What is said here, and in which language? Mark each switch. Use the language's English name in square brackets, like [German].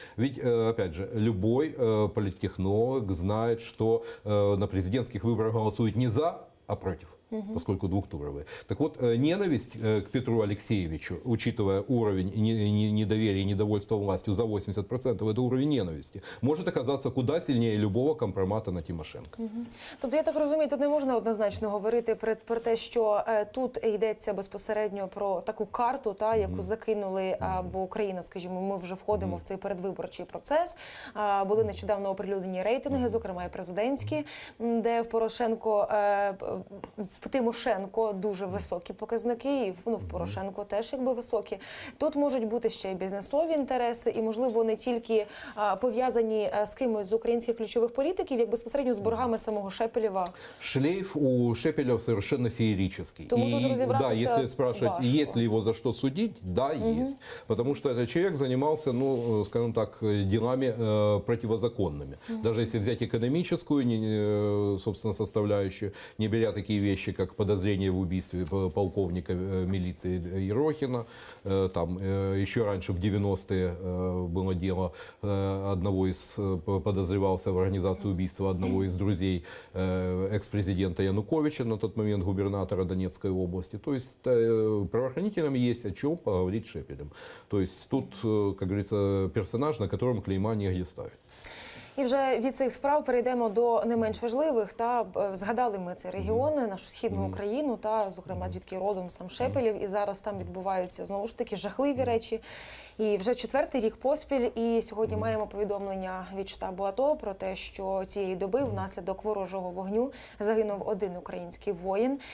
[Russian] Ведь, опять же, любой политтехнолог знает, что на президентских выборах голосуют не за, а против. Поскольку двухтуровые. Так вот, ненависть к Петру Алексеевичу, учитывая уровень недоверия и недовольства властью за 80%, это уровень ненависти, может оказаться куда сильнее любого компромата на Тимошенко. [Ukrainian] Тобто, я так розумію, тут не можна однозначно говорити про те, що тут йдеться безпосередньо про таку карту, яку закинули, бо Україна, скажімо, ми вже входимо в цей передвиборчий процес. Були нещодавно оприлюднені рейтинги, зокрема і президентські, де в Тимошенко дуже високі показники, і в Порошенко теж якби високі. Тут можуть бути ще й бізнесові інтереси, і, можливо, не тільки пов'язані з кимось з українських ключових політиків, як безпосередньо з боргами самого Шепелева. [Russian] Шлейф у Шепелева совершенно феерический. [Ukrainian] Тому тут розібратися [Russian] если спрашивать, [Ukrainian] важко. [Russian] есть ли его за что судить, да, есть. Потому что этот человек занимался, скажем так, делами противозаконными. Даже если взять экономическую, собственно, составляющую, не беря такие вещи, как подозрение в убийстве полковника милиции Ерохина. Там еще раньше, в 90-е, было дело одного из, подозревался в организации убийства одного из друзей экс-президента Януковича, на тот момент губернатора Донецкой области. То есть правоохранителям есть о чем поговорить с Шепелем. То есть тут, как говорится, персонаж, на котором клейма негде ставить. [Ukrainian] І вже від цих справ перейдемо до не менш важливих. Згадали ми цей регіон, нашу східну Україну, зокрема, звідки родом сам Шепелєв. І зараз там відбуваються, знову ж таки, жахливі речі. І вже 4-й рік поспіль. І сьогодні маємо повідомлення від штабу АТО про те, що цієї доби внаслідок ворожого вогню загинув 1 український воїн.